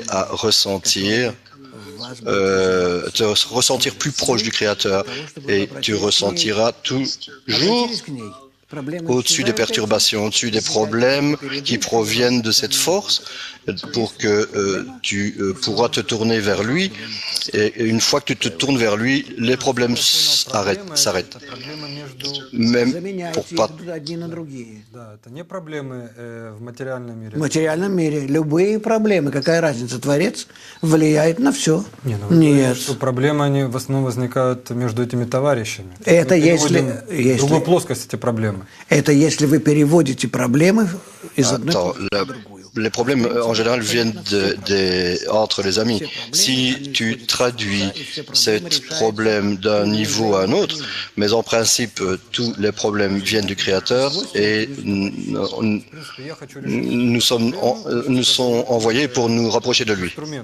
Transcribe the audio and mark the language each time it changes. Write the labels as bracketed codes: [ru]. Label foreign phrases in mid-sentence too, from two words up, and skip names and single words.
[fr] à ressentir te ressentir plus proche du Créateur et tu ressentiras toujours au-dessus des perturbations, au-dessus des problèmes qui proviennent de cette force pour que tu pourras te tourner vers lui et une fois que tu te tournes vers lui, les problèmes s'arrêtent. Même pour pas... [ru] Это не проблемы в материальном мире. В материальном мире любые проблемы, какая разница, Творец влияет на все. Нет. Что проблемы, они в основном возникают между этими товарищами. Это если в другую плоскость эти проблемы. Это если вы переводите проблемы из одной в другую. [fr] Les problèmes, en général, viennent entre les amis. Si tu traduis ces problèmes d'un niveau à un autre, mais en principe, tous les problèmes viennent du Créateur et nous sommes envoyés pour nous rapprocher de lui.